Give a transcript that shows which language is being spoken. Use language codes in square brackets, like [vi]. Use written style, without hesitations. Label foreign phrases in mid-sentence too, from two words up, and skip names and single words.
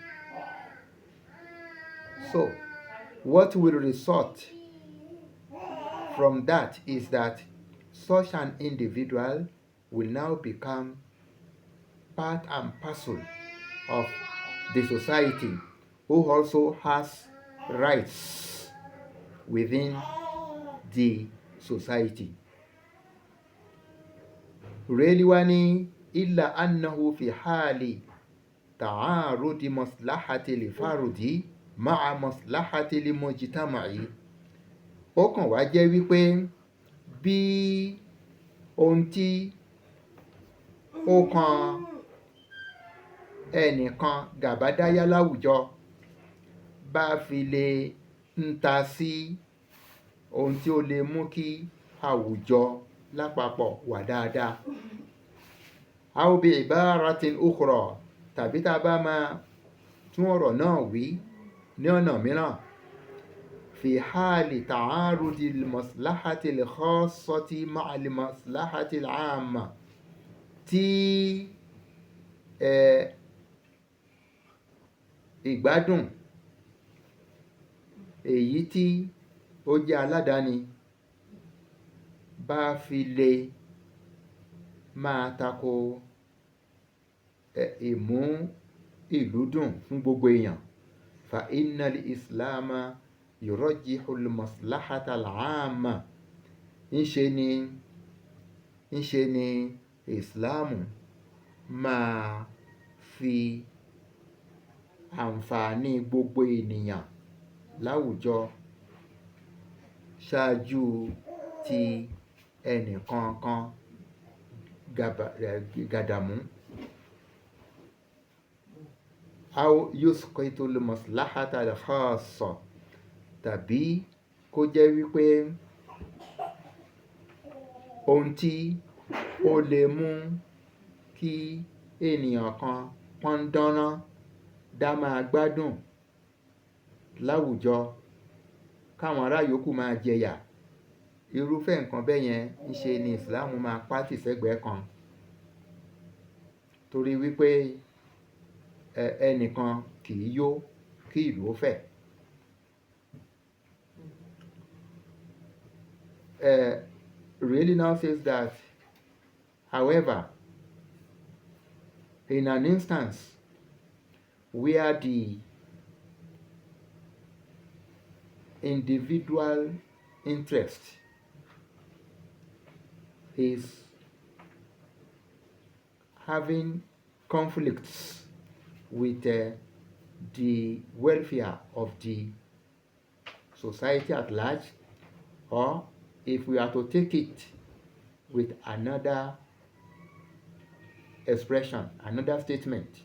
[en] So, what will result from that is that such an individual will now become part and parcel of the society, who also has rights within the society. [yo] Ruhailiy wá ní [ar] إلا أنه في حال تعارض مصلحة الفرد مع مصلحة المجتمع. [yo] ó kàn wá jẹ́ wípé bí ohun tí ó kan ẹnìkan gàbádáyá láwùjọ bá fi lè ń ta sí ohun tí ó lè mú kí àwùjọ lápapọ̀ wà dáadáa. [ar] أو بعبارة أخرى, [yo] tàbí tá a bá máa tún ọ̀rọ̀ náà wí ní ọ̀nà mìíràn, [ar] في حال تعارض المصلحة الخاصة مع المصلحة العامة. [yo] tí ìgbádùn èyí tí ó jẹ́ aládàáni bá fi lè máa tako ìmú ìlú dùn fún gbogbo èèyàn. [ar] فإن الإسلام يرجح المصلحة العامة. [yo] ńṣe ni ìsìláàmù máa fi àǹfààní gbogbo ènìyàn láwùjọ ṣáájú ti ẹnìkankan gàdàmú. [ar] أو يسقط المصلحة الخاصة, [yo] tàbí kó jẹ́ wípé ohun tí ó lè mú kí ènìyàn kan pọ́ndáná dá máa gbádùn láwùjọ káwọn ará yòókù máa jẹyà, irúfẹ́ nǹkan bẹ́ẹ̀ yẹn ńṣe ni ìsìláàmù máa pátì sẹ́gbẹ̀ẹ́ kan, torí wípé ẹnìkan kì í yó kí ìlú ó fẹ̀. [en] Ruhailiy now says that, however, in an instance where the individual interest is having conflicts with the welfare of the society at large, or if we are to take it with another expression, another statement,